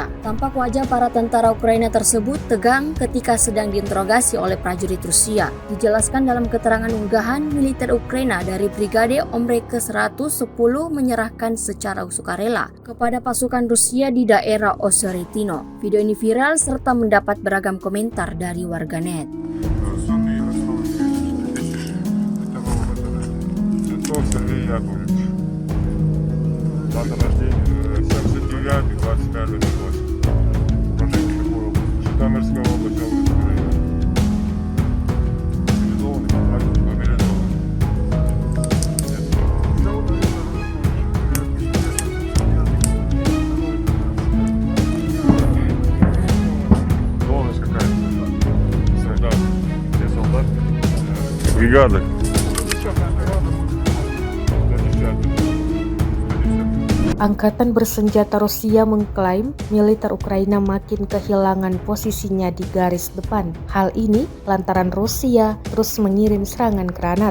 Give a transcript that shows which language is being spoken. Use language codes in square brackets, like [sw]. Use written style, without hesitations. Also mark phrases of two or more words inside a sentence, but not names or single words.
[id] Tampak wajah para tentara Ukraina tersebut tegang ketika sedang diinterogasi oleh prajurit Rusia. Dijelaskan dalam keterangan unggahan, militer Ukraina dari Brigade Omre ke-110 menyerahkan secara sukarela kepada pasukan Rusia di daerah Oseretino. Video ini viral serta mendapat beragam komentar dari warganet. [ru] Дата рождения 79, 25, 28. Прожитие такой области. Житомирская область, область Украины. Мобилизованный, контракт, мобилизованный. Должность какая-то. Солдат. Все солдаты. Бригады. [id] Angkatan bersenjata Rusia mengklaim militer Ukraina makin kehilangan posisinya di garis depan. Hal ini lantaran Rusia terus mengirim serangan granat.